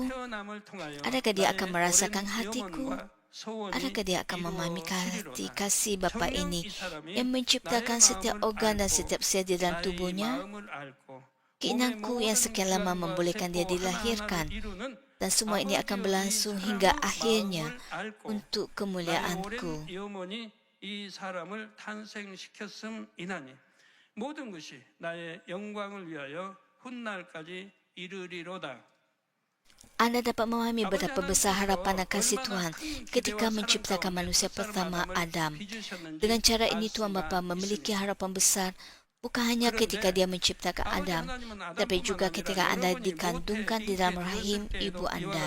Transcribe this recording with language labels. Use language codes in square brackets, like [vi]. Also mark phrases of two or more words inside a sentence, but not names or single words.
[ms] Adakah dia akan merasakan hatiku? Adakah dia akan memahami hati kasih Bapa ini yang menciptakan setiap organ dan setiap sel di dalam tubuhnya? Keinginanku yang sekian lama membolehkan dia dilahirkan, dan semua ini akan berlangsung hingga akhirnya untuk kemuliaanku. [ko] 모든 것이 나의 영광을 위하여 훗날까지 이르리로다. [ms] Anda dapat memahami betapa besar harapan dan kasih Tuhan ketika menciptakan manusia pertama Adam. Dengan cara ini Tuhan Bapa memiliki harapan besar bukan hanya ketika dia menciptakan Adam, tapi juga ketika Anda dikandungkan di dalam rahim ibu Anda.